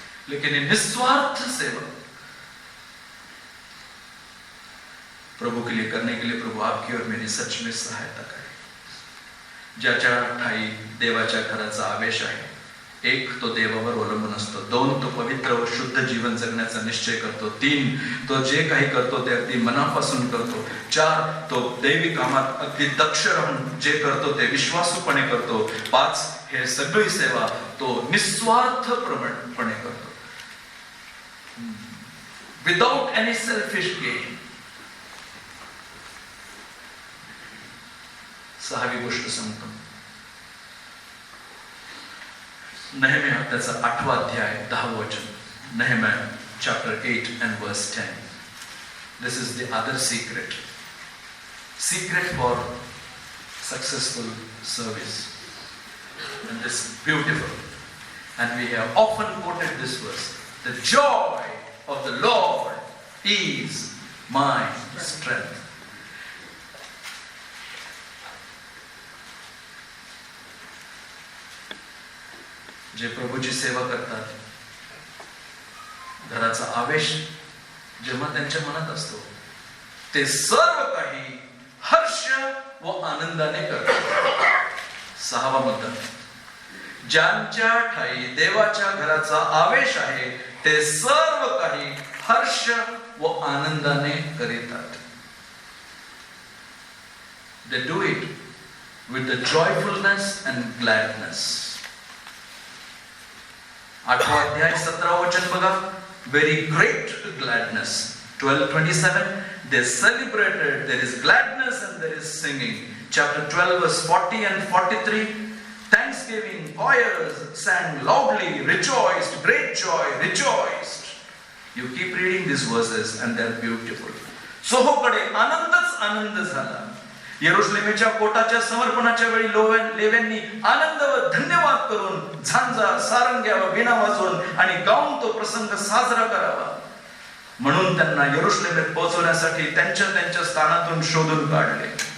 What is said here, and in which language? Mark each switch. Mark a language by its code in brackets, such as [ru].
[hi] लेकिन ये निस्वार्थ सेवा प्रभु के लिए करने के लिए प्रभु आपकी और मेरी सच में सहायता करे. [mr] ज्याच्या ठाई देवाच्या घराचा आवेश आहे 1 तो देवावर अवलंबून असतो, 2 तो पवित्र व शुद्ध जीवन जगण्याचा निश्चय करतो, 3 तो जे काही करतो ते अगदी मनापासून करतो, 4 तो दैवी कामात अगदी दक्ष राहून जे करतो ते विश्वासूपणे करतो, 5 हे सगळी सेवा तो निस्वार्थपणे करतो, [en] Without any selfish gain. [mr] 6वी गोष्ट सांगतो. नेहम्या त्याचा 8वा अध्याय 10वे वचन. [en] नेहम्या chapter 8 and verse 10. This is the other secret for successful service, and this is beautiful, and we have often quoted this verse. The joy of the Lord is my strength. [mr] जे प्रभूची सेवा करतात, घराचा आवेश जेव्हा त्यांच्या मनात असतो ते सर्व काही हर्ष व आनंदाने करतात. 6वा मुद्दा, ज्यांच्या ठाई देवाच्या घराचा आवेश आहे ते सर्व काही हर्ष व आनंदाने करीतात. [en] They do it with the joyfulness and gladness. [mr] 8वा अध्याय 17वे वचन बघा. [en] Very great gladness. [mr] 12:27. [en] They celebrated. There is gladness and there is singing. Chapter 12 verse 40 and 43. Thanksgiving choirs sang loudly, rejoiced, great joy, rejoiced. You keep reading these verses and they are beautiful. [mr] सोहोकडे आनंदच आनंद झाला. यरुशलेमेच्या कोटाच्या समर्पणाच्या वेळी लेव्यांनी आनंद व धन्यवाद करून झांजा, सारंग्या व वीणा वाजवून आणि गाऊन तो प्रसंग साजरा करावा. म्हणून त्यांना यरुशलेमेत पोहोचवण्यासाठी त्यांच्या स्थानातून शोधून काढले.